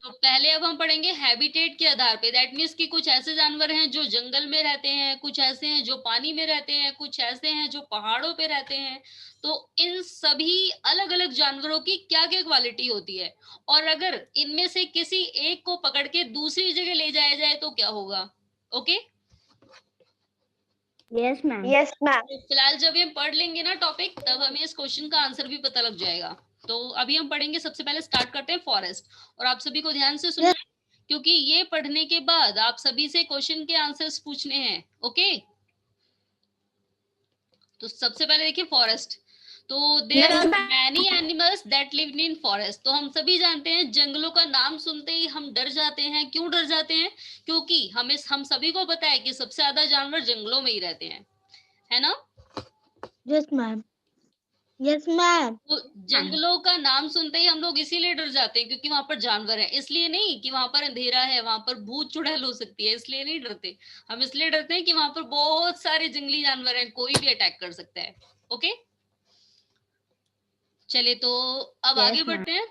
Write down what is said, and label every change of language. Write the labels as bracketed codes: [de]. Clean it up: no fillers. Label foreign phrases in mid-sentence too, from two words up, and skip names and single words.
[hi] तो पहले अब हम पढ़ेंगे हैबिटेट के आधार पे। [en] that means [hi] कि कुछ ऐसे जानवर हैं जो जंगल में रहते हैं, कुछ ऐसे हैं जो पानी में रहते हैं, कुछ ऐसे हैं जो पहाड़ों पे रहते हैं। तो इन सभी अलग अलग जानवरों की क्या क्या क्वालिटी होती है, और अगर इनमें से किसी एक को पकड़ के दूसरी जगह ले जाया जाए तो क्या होगा। ओके, [en] Yes, ma'am. Yes, ma'am. [hi] तो फिलहाल जब ये पढ़ लेंगे ना टॉपिक, तब हमें इस क्वेश्चन का आंसर भी पता लग जाएगा। तो अभी हम पढ़ेंगे, सबसे पहले स्टार्ट करते हैं फॉरेस्ट। और आप सभी को ध्यान से सुनना, क्योंकि ये पढ़ने के बाद आप सभी से क्वेश्चन के आंसर्स पूछने हैं। ओके, तो सबसे पहले देखिए फॉरेस्ट। [en] तो there are many animals that live in forest. [hi] तो हम सभी जानते हैं जंगलों का नाम सुनते ही हम डर जाते हैं। क्यों डर जाते हैं? क्योंकि हम सभी को पता है कि सबसे ज्यादा जानवर जंगलों में ही रहते हैं, है ना। [en] Yes, ma'am. Yes, ma'am. [hi] तो जंगलों का नाम सुनते ही हम लोग इसीलिए डर जाते हैं क्योंकि वहां पर जानवर है, इसलिए नहीं कि वहां पर अंधेरा है, वहां पर भूत चुड़ैल हो सकती है, इसलिए नहीं डरते। हम इसलिए डरते हैं कि वहां पर बहुत सारे जंगली जानवर हैं, कोई भी अटैक कर सकता है। ओके, चलिए तो अब आगे बढ़ते हैं।